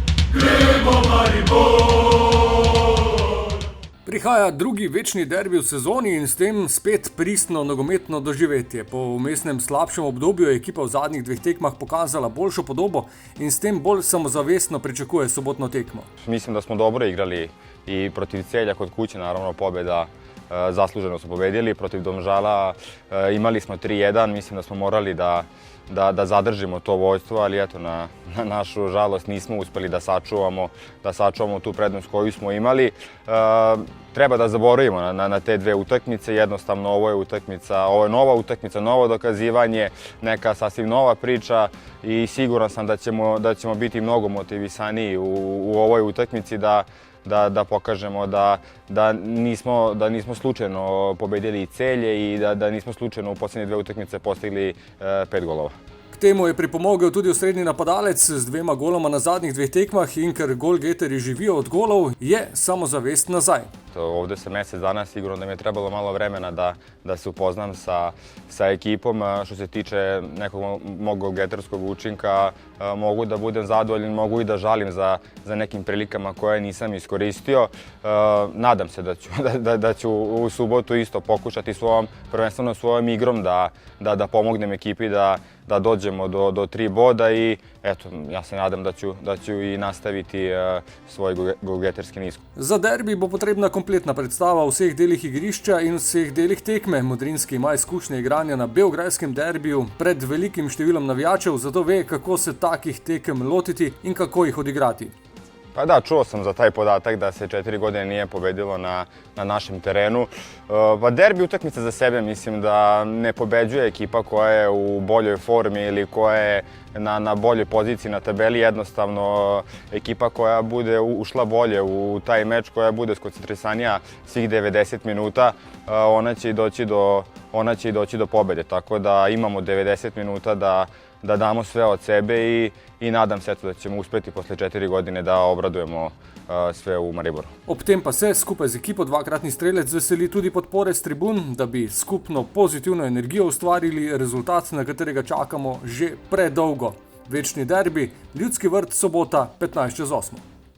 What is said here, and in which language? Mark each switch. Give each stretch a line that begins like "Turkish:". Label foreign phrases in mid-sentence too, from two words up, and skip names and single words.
Slovenian: Prihaja drugi večni derbi v sezoni in s tem spet pristno nogometno doživetje. Po vmesnem slabšem obdobju je ekipa v zadnjih dveh tekmah pokazala boljšo podobo in s tem bolj samozavestno pričakuje sobotno tekmo.
Serbian: Mislim da smo dobro igrali i protiv Celja kod kuće, naravno pobjeda zasluženo smo pobedili. Protiv Domžala imali smo 3-1, mislim da smo morali da zadržimo to vođstvo, ali eto, na našu žalost nismo uspeli da sačuvamo tu prednost koju smo imali. Treba da zaboravimo na te dve utakmice, jednostavno ovo je nova utakmica, novo dokazivanje, neka sasvim nova priča i siguran sam da ćemo biti mnogo motivisaniji u ovoj utakmici da pokažemo da nismo slučajno pobedili Celje i da nismo slučajno u posljednje dve utakmice postigli 5 golova.
Slovenian: K temu je pripomogel tudi osrednji napadalec z 2 goloma na zadnjih dveh tekmah in ker golgeterji živijo od golov, je samozavest nazaj.
Serbian: Ovdje se mjesec dana, sigurno da mi je trebalo malo vremena da se upoznam sa ekipom. Što se tiče nekog mog golgeterskog učinka, mogu da budem zadovoljan, mogu i da žalim za nekim prilikama koje nisam iskoristio. Nadam se da ću u subotu isto pokušati prvenstveno svojom igrom da pomognem ekipi da dođemo do 3 boda i eto, ja se nadam da ću i nastaviti svoj golgeterski niz.
Slovenian: Za derbi bo potrebna kompletna predstava v vseh delih igrišča in vseh delih tekme. Modrinski ima izkušnje igranja na beograjskem derbiju pred velikim številom navijačev, zato ve, kako se takih tekem lotiti in kako jih odigrati.
Serbian: Pa da, čuo sam za taj podatak da se 4 godine nije pobedilo na našem terenu. Pa derbi utakmica za sebe, mislim da ne pobeđuje ekipa koja je u boljoj formi ili koja je na boljoj poziciji na tabeli. Jednostavno ekipa koja bude ušla bolje u taj meč, koja bude skoncentrisanija svih 90 minuta, ona će i doći do pobede. Tako da imamo 90 minuta da damo sve od sebe i nadam se da ćemo uspjeti posle 4 godine da obradujemo sve u Mariboru.
Slovenian: Ob tem pa se skupaj z ekipo dvakratni strelec veseli tudi podpore s tribun, da bi skupno pozitivno energijo ustvarili, rezultat, na katerega čakamo že predolgo. Večni derbi, Ljudski vrt, sobota 15:08.